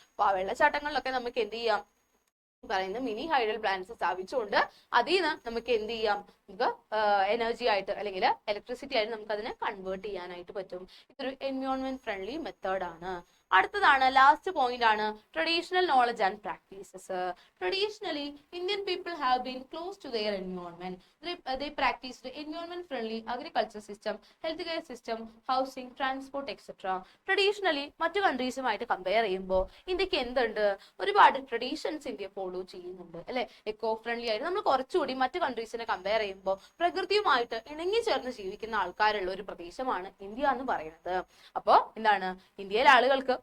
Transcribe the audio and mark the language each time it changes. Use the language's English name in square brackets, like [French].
[Malayalam] അപ്പൊ ആ വെള്ളച്ചാട്ടങ്ങളിലൊക്കെ നമുക്ക് എന്ത് ചെയ്യാം, പറയുന്ന മിനി ഹൈഡൽ പ്ലാന്റ്സ് സ്ഥാപിച്ചുകൊണ്ട് അതിൽ നിന്ന് നമുക്ക് എന്ത് ചെയ്യാം, നമുക്ക് എനർജി ആയിട്ട് അല്ലെങ്കിൽ ഇലക്ട്രിസിറ്റി ആയിട്ട് നമുക്ക് അതിനെ കൺവേർട്ട് ചെയ്യാനായിട്ട് പറ്റും. ഇതൊരു എൻവയോൺമെന്റ് ഫ്രണ്ട്ലി മെത്തേഡ് ആണ്. അടുത്തതാണ് ലാസ്റ്റ് പോയിന്റ് ആണ് [English] Traditional knowledge and practices. Traditionally Indian people have been close to their environment. They practiced environment friendly agriculture system, healthcare system, housing, transport etc. [Malayalam] Traditionally മറ്റു കൺട്രീസുമായിട്ട് compare ചെയ്യുമ്പോൾ ഇന്ത്യക്ക് എന്തുണ്ട്, ഒരുപാട് traditions India follow ചെയ്യുന്നുണ്ട് അല്ലെ. Eco friendly ആയിട്ട് നമ്മൾ കുറച്ചുകൂടി മറ്റു കൺട്രീസിനെ കമ്പയർ ചെയ്യുമ്പോൾ പ്രകൃതിയുമായിട്ട് ഇണങ്ങി ചേർന്ന് ജീവിക്കുന്ന ആൾക്കാരുള്ള ഒരു പ്രദേശമാണ് ഇന്ത്യ എന്ന് പറയുന്നത്. അപ്പോൾ എന്താണ്, ഇന്ത്യയിലെ ആളുകൾക്ക്